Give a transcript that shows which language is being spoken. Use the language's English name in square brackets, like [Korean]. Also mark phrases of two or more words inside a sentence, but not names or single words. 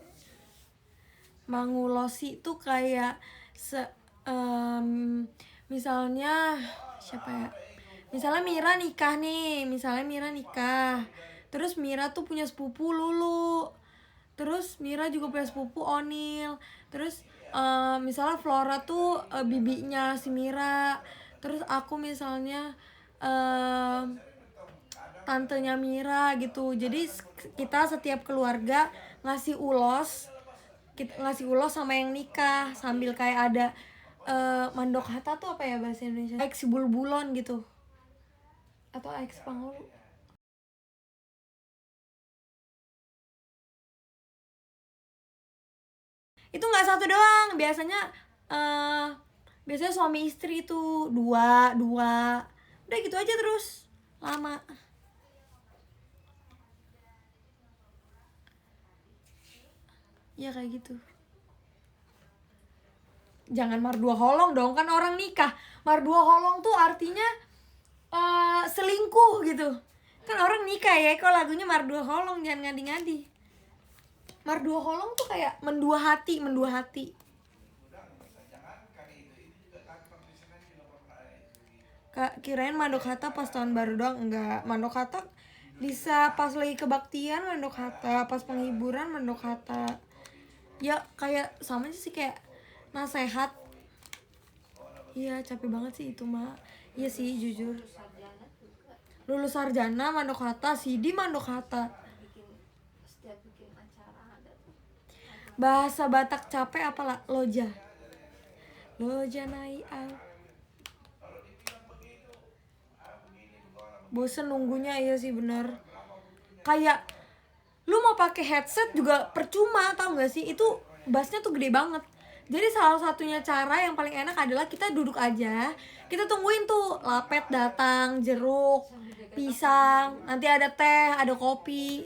[Indonesian] Mangulosi tuh kayak misalnya siapa ya, misalnya Mira nikah, terus Mira tuh punya sepupu Lulu, terus Mira juga punya sepupu Onil, terus misalnya Flora tuh bibinya si Mira, Terus aku misalnya tantenya Mira gitu. Jadi kita setiap keluarga ngasih ulos, ngasih ulos sama yang nikah, sambil kayak ada [Batak Toba] mandok hata [Indonesian] tuh apa ya bahasa Indonesia, X bulbulon gitu atau X pangulu. Itu nggak satu doang, eh biasanya suami istri itu dua dua, udah gitu aja terus lama. Ya kayak gitu. Jangan [Batak Toba] mardua holong [Indonesian] dong, kan orang nikah. [Batak Toba] Mardua holong [Indonesian] tuh artinya selingkuh gitu. Kan orang nikah ya, kok lagunya [Batak Toba] mardua holong, [Indonesian] jangan ngadi-ngadi. [Batak Toba] Mardua holong [Indonesian] tuh kayak mendua hati, mendua hati. Kirain [Batak Toba] mandok hata [Indonesian] pas tahun baru doang. Enggak, [Batak Toba] mandok hata [Indonesian] bisa pas lagi kebaktian [Batak Toba] mandok hata, [Indonesian] pas penghiburan [Batak Toba] mandok hata. [Indonesian] Ya kayak sama sih kayak nasehat. Iya capek banget sih itu mah. Iya sih jujur. Lulus sarjana [Batak Toba] mandok hata, [Indonesian] Sidi [Batak Toba] mandok hata. [Indonesian] Bahasa Batak capek apalah loja. [Batak Toba] Loja nai al. [Indonesian] Bosen nunggunya, iya sih bener. Kayak lu mau pakai headset juga percuma, tau gak sih? Itu bassnya tuh gede banget. Jadi salah satunya cara yang paling enak adalah kita duduk aja, kita tungguin tuh lapet datang, jeruk, pisang, nanti ada teh, ada kopi.